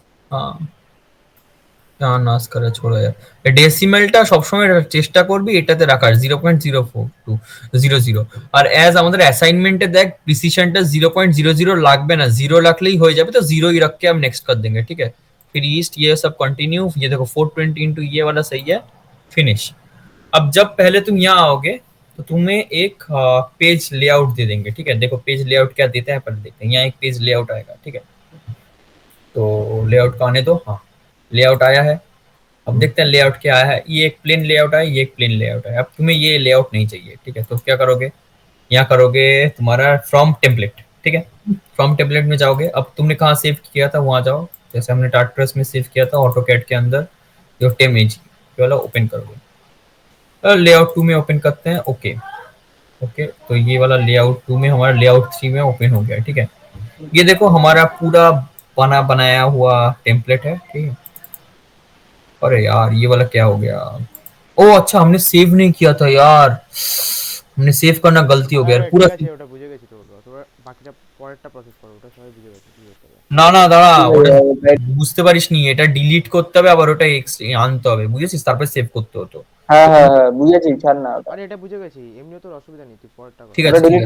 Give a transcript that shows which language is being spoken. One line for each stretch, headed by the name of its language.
Bangla: হ্যাঁ না নাচ করে ছোড়ো
Hindi: यार,
Bangla: ডেসিমেলটা সবসময় চেষ্টা করবি এটাতে রাখার 0.04200, আর অ্যাজ আমাদের অ্যাসাইনমেंटे
Hindi: देख प्रिसिशनটা
Bangla: 0.00 লাগবে না, 0 লাগলেই হয়ে যাবে,
Hindi: तो 0 ही रख के हम नेक्स्ट कर देंगे, ठीक है? फिर ईस्ट ये सब कंटिन्यू, ये देखो 420 into ये वाला सही है, फिनिश। अब जब पहले तुम यहाँ आओगे तो तुम्हें एक पेज लेआउट दे देंगे, ठीक है? देखो पेज लेआउट क्या देता है पहले देखते हैं, यहाँ एक पेज लेआउट आएगा, ठीक है? तो लेआउट का आने दो। हाँ लेआउट आया है, अब देखते हैं लेआउट क्या आया है, ये एक प्लेन लेआउट है, ये एक प्लेन लेआउट है। अब तुम्हें ये लेआउट नहीं चाहिए, ठीक है? तो क्या करोगे, यहाँ करोगे तुम्हारा फ्रॉम टेम्पलेट, ठीक है? फ्रॉम टेम्पलेट में जाओगे, अब तुमने कहाँ सेव किया था वहां जाओ, जैसे हमने टार्टप्रेस में सेव किया था ऑटो कैड के अंदर, जो टेम वाला ओपन करोगे, लेआउट 2 में ओपन करते हैं। ओके ओके, तो ये वाला लेआउट 2 में, हमारा लेआउट 3 में ओपन हो गया, ठीक है? ये देखो हमारा पूरा बनाया हुआ टेम्पलेट है, ठीक है? अरे यार ये वाला क्या हो गया? ओ अच्छा हमने सेव नहीं किया था यार, हमने सेव करना गलती हो गया यार
Bangla: আরে
Hindi: पूरा।
Bangla: ঠিক আছে, ওটা বুঝে গেছি, তো তোমরা বাকিটা পরেরটা প্রসেস করো, ওটা সবাই বুঝে গেছে কি করতে হবে। না না দাঁড়া, ওটা বুঝতে পারিসনি, এটা ডিলিট করতে হবে আবার ওটা আনতে হবে, বুঝেছিস? তারপর সেভ করতে হতো। হ্যাঁ হ্যাঁ হ্যাঁ বুঝেছি, ছাড় না ওটা। আরে এটা বুঝে গেছি, এমনিও তোর অসুবিধা নেই, তুই পরেরটা কর। ঠিক ওটা আছে ঠিক ডিলিট